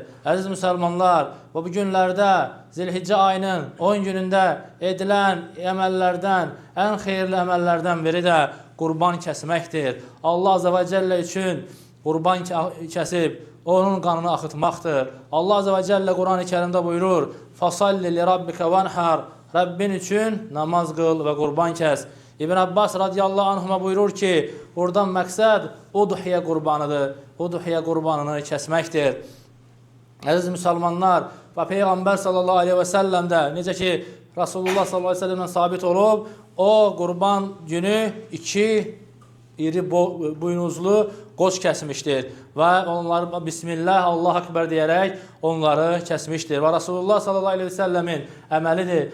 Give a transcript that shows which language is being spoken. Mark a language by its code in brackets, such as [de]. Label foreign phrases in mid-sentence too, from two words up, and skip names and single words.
[az] Əziz müsəlmanlar, bu günlərdə Zilhiccə ayının 10 günündə edilən əməllərdən, ən xeyirli əməllərdən biri də qurban kəsməkdir. [ar] الله عز وجل [az] üçün qurban kəsib, onun qanını axıtmaqdır. [ar] الله عز وجل [az] Quran-ı Kərimdə buyurur, [ar] فَصَلِّ لِرَبِّكَ وَانْحَرْ [az] Rəbbin üçün namaz qıl və qurban kəs. İbn Abbas [ar] رضي الله عنهما [az] buyurur ki, buradan məqsəd udhiyə qurbanıdır. Udhiyə qurbanını kəsməkdir. Əziz müsəlmanlar, və Peyğəmbər [ar] صلى الله عليه وسلم [az] də necə ki, Rasulullah [ar] صلى الله عليه وسلم [az] sabit olub, o qurban günü 2 iri buynuzlu qoç kəsmişdir və onları Bismillah, [ar] الله أكبر [az] deyərək onları kəsmişdir və Rasulullah [ar] صلى الله عليه وسلم [az] əməlidir.